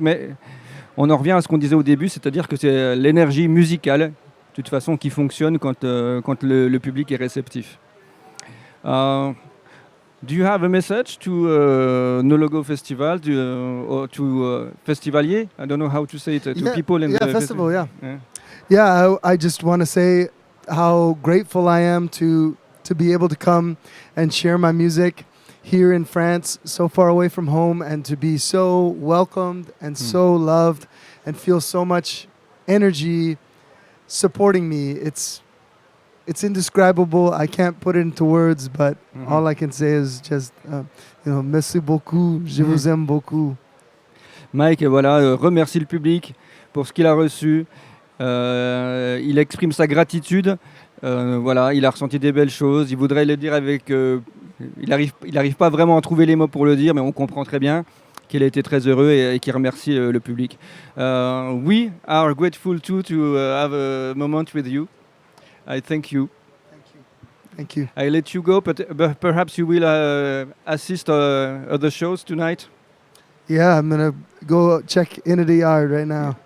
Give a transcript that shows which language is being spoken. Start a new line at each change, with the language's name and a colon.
French: Mais on en revient à ce qu'on disait au début, c'est-à-dire que c'est l'énergie musicale, de toute façon, qui fonctionne quand le public est réceptif.
English: Do you have a message to No Logo Festival, or to Festivalier? I don't know how to say it, to people in the festival, yeah. Yeah, I just want to say how grateful I am to be able to come and share my music here in France, so far away from home, and to be so welcomed and so loved and feel so much energy supporting me. It's indescribable. I can't put it into words, but all I can say is just,
French: merci beaucoup, je vous aime beaucoup. Mike, voilà, remercie le public pour ce qu'il a reçu. Il exprime sa gratitude. Voilà, il a ressenti des belles choses. Il voudrait le dire avec... il arrive pas vraiment à trouver les mots pour le dire, mais on comprend très bien qu'il a été très heureux et qu'il remercie le public.
English: We are grateful too to have a moment with you. I thank you. Thank you. I let you go, but perhaps you will assist other shows tonight. Yeah, I'm gonna go check Into the Yard right now.